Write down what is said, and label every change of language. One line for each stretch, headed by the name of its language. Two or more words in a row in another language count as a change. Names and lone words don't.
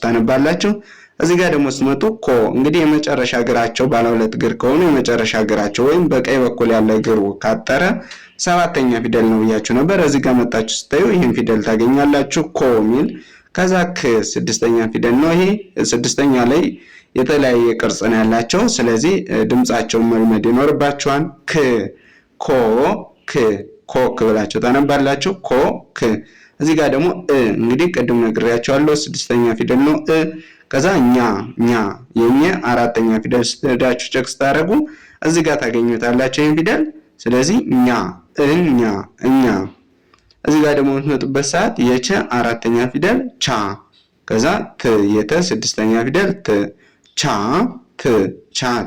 Amharic: ታነባላችሁ። እዚህ ጋር ደግሞ ስትመጡ ኮ እንግዲህ የመጨረሻ እግራቸው ባለ ሁለት እግር ከሆኑ የመጨረሻ እግራቸው ወይም በቀኝ በኩል ያለ እግሩ ካጠረ ሰባተኛ ፊደል ነው ብያችሁ ነበር። እዚህ ጋር መጣችሁ ስታዩ ይሄን ፊደል ታገኛላችሁ ኮ ሚል። ከዛ ክ ስድስተኛ ፊደል ነው። ይሄ ስድስተኛ ላይ የተለያየ ቅርጽ ነው ያላቸው። ስለዚህ ድምጻቸውን መልመድ ይኖርባችኋል። ክ ኮ ክ ኮክ ብላችሁ ታነባላችሁ። ኮ ክ። እዚህ ጋር ደግሞ እንግዲህ ቅድም ነግሬያችኋለሁ ስድስተኛ ፊደል ነው። ከዛ ኛ ኛ የኛ አራተኛ ፊደል ስትሄዳችሁ ቼክ ስታደርጉ እዚህ ጋር ታገኙታላችሁ ይሄን ፊደል። ስለዚህ ኛ እኛ እኛ። እዚህ ጋር ደግሞ የምትመጡበት ሰዓት የቸ አራተኛ ፊደል ቻ ከዛ ት የተ ስድስተኛ ፊደል ት ቻ ት ቻት